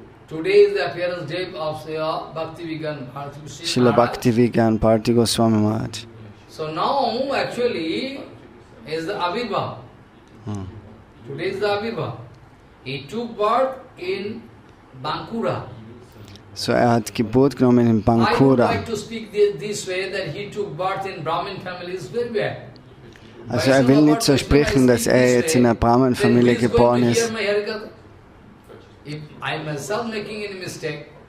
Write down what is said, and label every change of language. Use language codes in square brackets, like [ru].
[en] Today is the appearance day of Bhakti Vijnana Bharati Gosvami Srila Bhakti Vijnana Bharati Gosvami Maharaj. So now actually is the Avirbhav. Today is the Avirbhav. He took birth in Bankura. [de] So hat Geburt genommen in Bankura. [en] I don't like to speak this way that he took birth in Brahmin family is very bad. [de] Also will nicht so sprechen, dass jetzt in einer Brahmin-Familie geboren ist. [en] If I myself making any mistake,